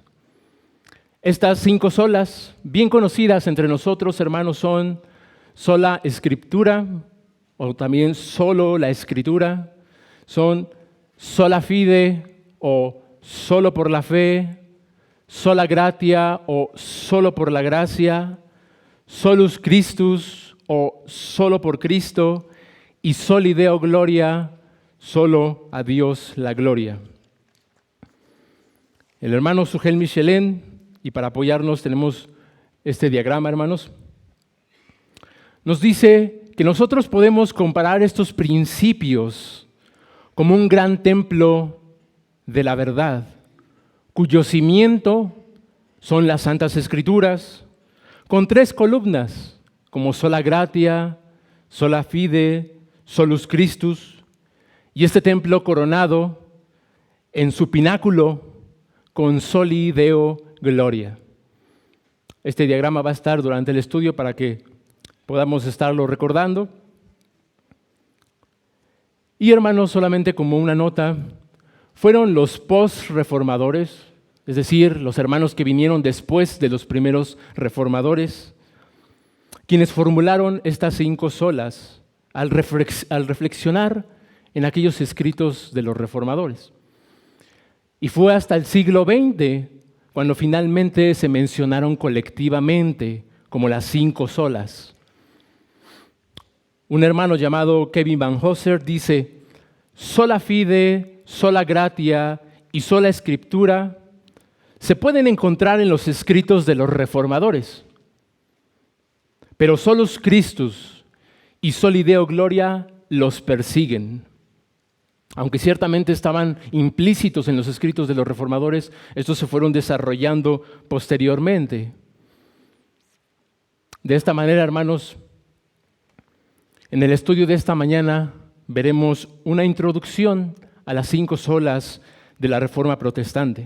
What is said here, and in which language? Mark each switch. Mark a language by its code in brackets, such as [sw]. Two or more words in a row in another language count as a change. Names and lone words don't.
[es] Estas 5 solas, bien conocidas entre nosotros, hermanos, son sola Escritura, o también solo la Escritura, son [la] sola fide [es] o solo por la fe, [la] sola gratia [es] o solo por la gracia, [la] solus Christus [es] o solo por Cristo y [la] soli Deo gloria, [es] solo a Dios la gloria. El hermano Sugel Michelin, y para apoyarnos tenemos este diagrama, hermanos, nos dice que nosotros podemos comparar estos principios como un gran templo de la verdad, cuyo cimiento son las Santas Escrituras, con 3 columnas, como [la] sola gratia, sola fide, solus Christus, [es] y este templo coronado en su pináculo con [la] soli Deo gloria. [es] Este diagrama va a estar durante el estudio para que podamos estarlo recordando. Y hermanos, solamente como una nota, fueron los post-reformadores, es decir, los hermanos que vinieron después de los primeros reformadores, quienes formularon estas 5 solas al reflexionar en aquellos escritos de los reformadores. Y fue hasta el siglo XX cuando finalmente se mencionaron colectivamente como las 5 solas. Un hermano llamado Kevin Van Hooser dice: [la] sola fide, sola gratia [es] y sola escritura se pueden encontrar en los escritos de los reformadores, pero [la] solus Christus [es] y [la] soli Deo gloria [es] los persiguen. Aunque ciertamente estaban implícitos en los escritos de los reformadores, estos se fueron desarrollando posteriormente. De esta manera, hermanos, en el estudio de esta mañana veremos una introducción a las 5 solas de la Reforma Protestante.